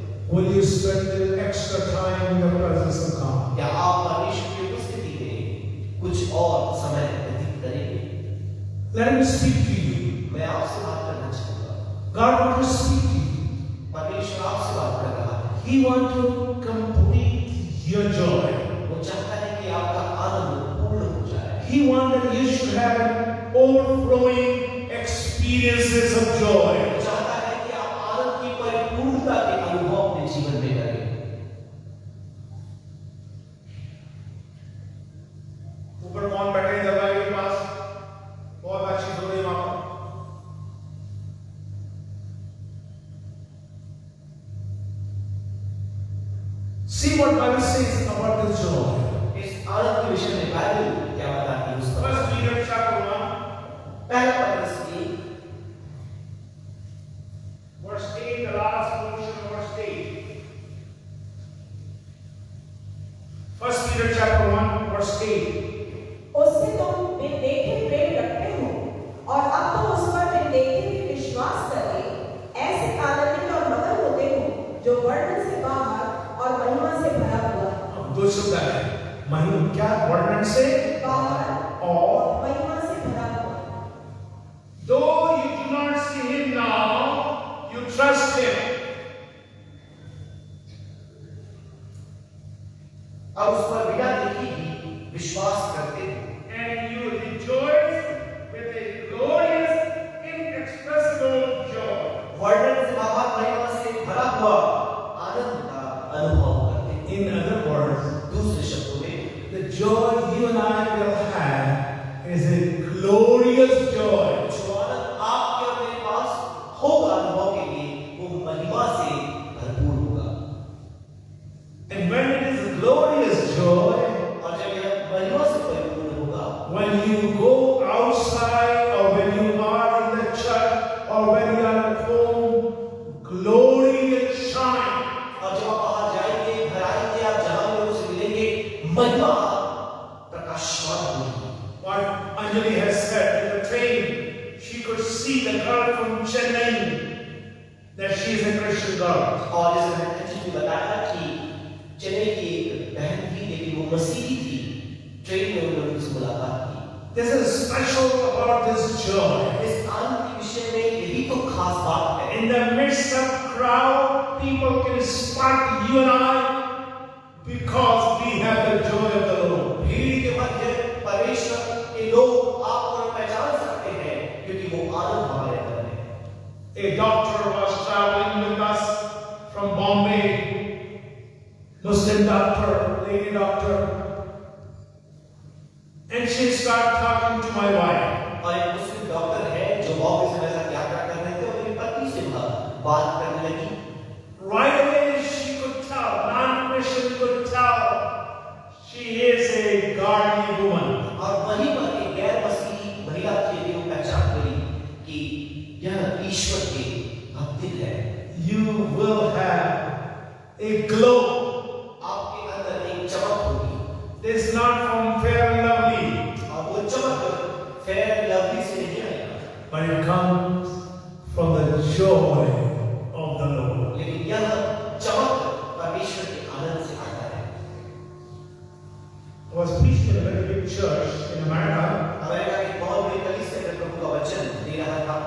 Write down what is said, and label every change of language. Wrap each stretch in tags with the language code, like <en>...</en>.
<en>will you spend the extra time in the presence of God?</en> <hi>क्या आप परमेश्वर की उपस्थिति में कुछ और समय व्यतीत करेंगे?</hi> <en>Let him speak to you.</en> <hi>मैं आपसे बात करना चाहूंगा।</hi> <en>God wants to speak to you.</en> <hi>परमेश्वर आपसे बात कर रहा है।</hi> <en>He wants to complete your joy.</en> <hi>वो चाहता है कि आपका आनंद पूर्ण हो जाए।</hi> <en>He wants that you should have an overflowing experiences of joy.</en> <hi>वो चाहता है कि आप आनंद की परिपूर्णता के अनुभव अपने जीवन में करें। ऊपर कौन बैठे हैं दरवाजे के पास? बहुत बातचीत हो रही है वहां पर।</hi> <en>See what Bible says about this joy.</en> <hi>इस आनंद के विषय में बाइबल क्या बताती है उस पर?</hi> <en>first Peter chapter 1</en> <hi>पहला पत्रस की</hi> <en>verse 8, the last portion of verse 8. First Peter chapter 1 verse 8.</en> <hi>उससे तुम बिन देखे प्रेम रखते हो और अब तुम उस पर बिन देखे भी विश्वास करके ऐसे आनंदित और मगन होते हो जो वर्णन से बाहर और महिमा से भरा हुआ दो शब्द है, महिमा क्या? वर्णन से बाहर और महिमा से भरा हुआ।</hi> <en>Though you do not see him now, you trust him.</en> <hi>अब उस पर बिना देखे ही विश्वास करते हो</hi> <en>And you rejoice with a glorious, inexpressible joy.</en> <hi>वर्णन से बाहर महिमा से भरा हुआ आनंद का अनुभव करते हो।</hi> <en>in other words,</en> <hi>दूसरे शब्दों में</hi> <en>the joy you and I will have is a glorious joy.</en> <hi>जो आनंद आपके और मेरे पास होगा अनुभव के लिए वो महिमा से भरपूर होगा।</hi> <en>And when it is a glorious joy,</en> <hi>और जब यह महिमा से परिपूर्ण होगा,</hi> <en>when you go outside or when you are in the church or when you are at home, glory will shine.</en> <hi>और जब आप बाहर जाएंगे, घर आएंगे, आप जहां लोगों से मिलेंगे, महिमा प्रकाशमान होगी।</hi> <en>What Anjali has said in the train, she could see the girl from Chennai, that she is a Christian girl.</en> <hi>और जैसे मैंने अंजलि ने बताया कि चेन्नई की एक बहन थी लेकिन वो मसीही थी। ट्रेन में उन्होंने उससे मुलाकात की।</hi> <en>This is special about this joy.</en> <hi>इस आनंद के विषय में यही तो खास बात है।</hi> <en>In the midst of crowd, people can spot you and I because we have the joy of the Lord.</en> <hi>भीड़ के मध्य परमेश्वर के लोग आपको पहचान सकते हैं क्योंकि वो आनंद हमारे अंदर है।</hi> <en>A doctor was traveling with us from Bombay, Muslim doctor, lady doctor, and she started talking to my wife.</en> <hi>और एक मुस्लिम डॉक्टर है जो बॉम्बे से मेरे साथ यात्रा कर रहे थे और मेरी पत्नी से बात करने लगी।</hi> <en>Right away she could tell, non-Christian could tell, she is a godly woman.</en> <hi>और वहीं पर एक गैर मसीही महिला के लिए वो पहचान गई कि यह ईश्वर की भक्ति है।</hi> <en>You will have a glow.</en> <hi>आपके अंदर एक चमक होगी</hi> <en>This is not from Fair and Lovely,</en> <hi>और वो चमक फेयर लवली से नहीं आएगा</hi> <en>but it comes from the joy of the Lord.</en> <hi>लेकिन यह चमक परमेश्वर के आनंद से आता है।</hi> <en>I was preaching in a very big church in America.</en> <hi>America की बहुत बड़ी कलीसिया में प्रभु का वचन दे रहा था।</hi>